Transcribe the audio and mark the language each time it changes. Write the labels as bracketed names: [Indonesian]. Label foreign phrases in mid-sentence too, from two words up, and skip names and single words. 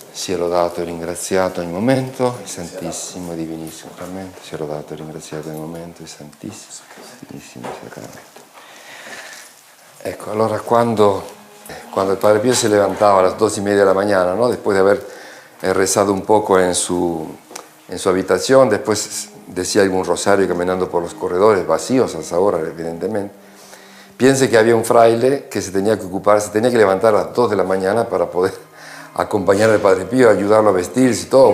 [Italian] sia lodato e ringraziato ogni momento, il Santissimo e Divinissimo Sacramento, sia lodato e ringraziato ogni momento, il Santissimo e Divinissimo Sacramento. Ecco, allora quando [Spanish] el Padre Pío se levantaba a las 2:30 de la mañana, ¿no? Después de haber rezado un poco en su habitación, después decía algún rosario caminando por los corredores, vacíos a esa hora, evidentemente, piense que había un fraile que se tenía que ocupar, se tenía que levantar a las 2 de la mañana para poder acompañar al Padre Pío, ayudarlo a vestirse y todo.